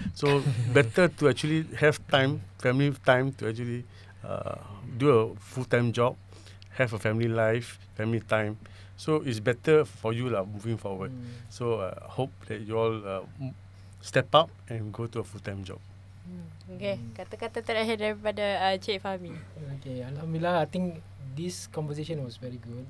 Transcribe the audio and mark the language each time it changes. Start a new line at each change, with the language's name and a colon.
English: So better to actually have time, family time, to actually do a full-time job, have a family life, family time. So it's better for you lah moving forward. So hope that you all step up and go to a full-time job.
Malay: Okay, kata-kata terakhir daripada Cik Fahmi.
English: Okay, Alhamdulillah, I think this conversation was very good.